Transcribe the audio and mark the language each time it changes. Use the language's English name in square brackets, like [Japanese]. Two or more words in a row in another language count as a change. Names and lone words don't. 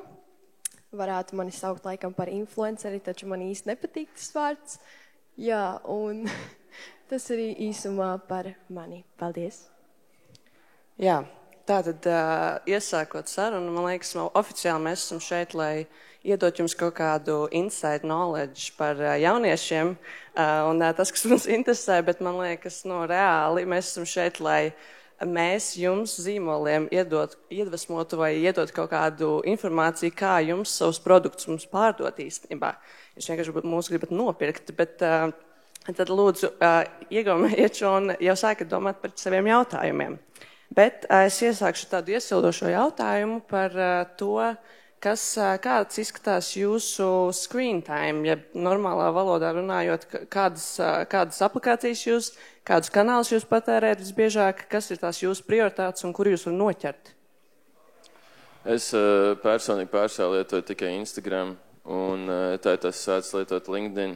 [Latvian] Varētu mani saukt laikam par influenceri, taču man īsti nepatīk tas vārds. Jā, un tas arī īsumā par mani. Paldies! Jā, tātad iesākot sarunu, man liekas, oficiāli mēs esam šeit, lai iedot jums kaut kādu [English] inside knowledge [Latvian] par jauniešiem un tas, kas mums interesē, bet man liekas, reāli mēs esam šeit, lai mēs jums zīmoliem iedvesmotu vai iedot kaut kādu informāciju, kā jums savus produktus mums pārdot īstenībā. Jūs vienkārši mūs gribat nopirkt, bet tad lūdzu iegaumiet šo un jau sākat domāt par saviem jautājumiem. Bet es iesākšu tādu iesildošo jautājumu par to, kāds izskatās jūsu [English] screen time, [Latvian] ja normālā valodā runājot, kādas aplikācijas jūs, kādus kanālus jūs patērēt visbiežāk, kas ir tās jūsu prioritātes un kur jūs var noķert? Es personīgi pārstāvu lietoju tikai Instagram, un tā tas sāc lietot LinkedIn.